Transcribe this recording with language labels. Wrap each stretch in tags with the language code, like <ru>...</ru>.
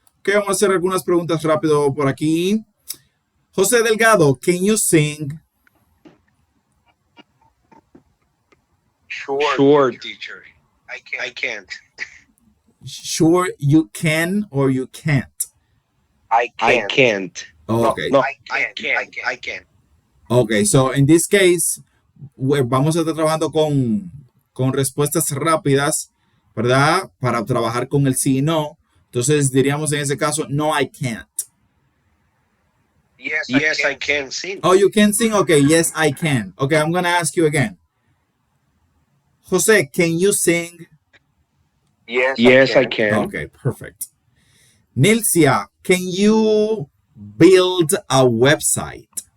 <es>Ok, vamos a hacer algunas preguntas rápido por aquí.</es> <en>José Delgado, can you sing? Sure, teacher. I can't. Sure, you can or you can't? I can't. Oh, okay. No, I can't. Okay, so in this case,</en> <es>vamos a estar trabajando con respuestas rápidas, ¿verdad? Para trabajar con el sí y no. Entonces diríamos en ese caso,</es> <en>no, I can't. Yes, I can sing. Oh, you can sing? Okay, yes, I can. Okay, I'm going to ask you again. Jose, can you sing? Yes, I can. Okay, perfect. Nilcia, can you build a website?</en>